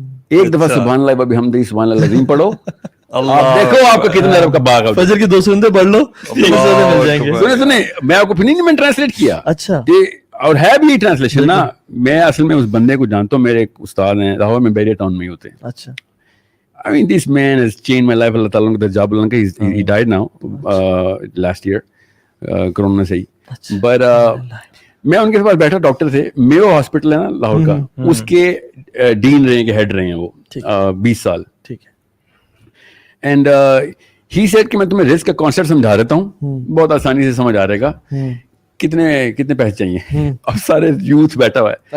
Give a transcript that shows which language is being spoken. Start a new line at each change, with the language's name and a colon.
Urdu: ایک دفعہ
Arabic: سبحان اللہ بحمدہ سبحان اللہ العظیم
Urdu: پڑھو, آپ دیکھو آپ کو کتنے ارب کا باغ ہے. فجر کی 2 سنتے پڑھ لو, مل جائیں گے. سنیں میں آپ کو نہیں, میں ٹرانسلیٹ کیا. اچھا, اور ہے بھی ٹرانسلیشن نا. میں اصل میں اس بندے کو جانتا ہوں, میرے ایک استاد ہیں لاہور میں, بیریا ٹاؤن میں ہی ہوتے ہیں. اچھا.
English: I mean this man has changed my life.
Urdu: اللہ تعالیٰ کا جاب اللہ کا,
English: he died now last year
Urdu: corona سے ہی.
English: But
Urdu: میں ان کے پاس بیٹھا, ڈاکٹر تھے, میو ہاسپٹل ہے نا لاہور کا, اس کے ڈین رہے ہیں, کہ ہیڈ رہے ہیں وہ 20 سال. ٹھیک ہے.
English: and he said
Urdu: کہ میں تمہیں رسک کا کانسیپٹ سمجھا دیتا ہوں, بہت آسانی سے سمجھ آ رہے گا. کتنے پیسے چاہیے, اب سارے یوتھ بیٹھا ہوا ہے.